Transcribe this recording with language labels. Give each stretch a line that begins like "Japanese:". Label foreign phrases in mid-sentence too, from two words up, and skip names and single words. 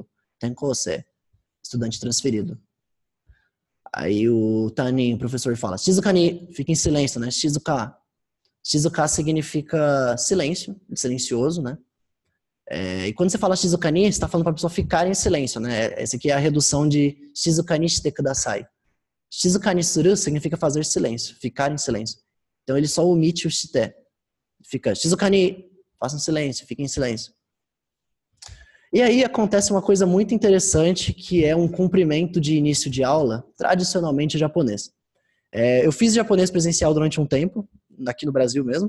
Portuguese: Tenkose, estudante transferido. Aí o Tanin, o professor, fala,
Japanese: 静かに,
Portuguese: fica em silêncio, né? Shizuka. Shizuka significa silêncio, silencioso, né? E quando você fala
Japanese: 静かに,
Portuguese: você está falando para a pessoa ficar em silêncio, né? Essa aqui é a redução de
Japanese: 静かにしてください. 静かにする
Portuguese: significa fazer silêncio, ficar em silêncio. Então ele só omite o shite. Fica
Japanese: 静かに,
Portuguese: faça um silêncio, fique em silêncio. E aí acontece uma coisa muito interessante, que é um cumprimento de início de aula, tradicionalmente japonês. Eu fiz japonês presencial durante um tempo, aqui no Brasil mesmo.